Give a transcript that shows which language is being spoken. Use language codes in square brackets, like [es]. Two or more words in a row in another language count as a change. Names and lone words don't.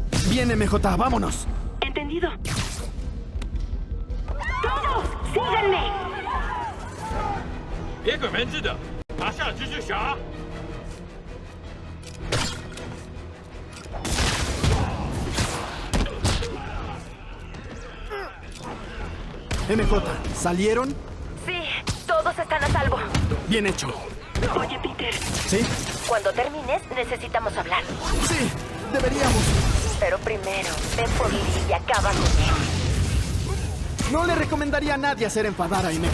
[es] Bien, MJ, vámonos. Entendido. ¡Todos! ¡Síganme! [zh] 别鬼门子的，拿下蜘蛛侠！ [es] MJ, ¿salieron? Sí, todos están a salvo. Bien hecho. Oye, Peter. ¿Sí? Cuando termines, necesitamos hablar. Sí, deberíamos. Pero primero, ven por Lee y acaba con él. No le recomendaría a nadie hacer enfadar a MJ.